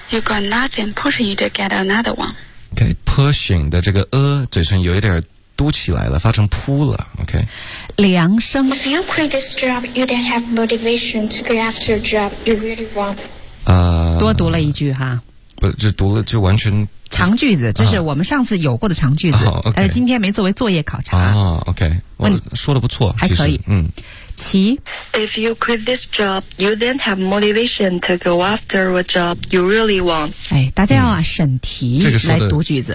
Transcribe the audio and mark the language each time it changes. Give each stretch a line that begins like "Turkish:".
English: you got nothing pushing you to get another one。
Chinese: OK， pushing 的这个嘴唇有一点嘟起来了，发成扑了 ，OK。梁生
English: ，If you quit this job, you then have motivation to go after a job you really want。
Chinese: 多读了一句哈，不，这读了就完全长句子，这是我们上次有过的长句子，啊、但是今天没作为作业考察。 OK， 我说的不错，还可以，嗯。其
English: If you quit this job, you then have motivation to go after a job you really want.
Chinese: 哎，大家要啊，审题来读句子，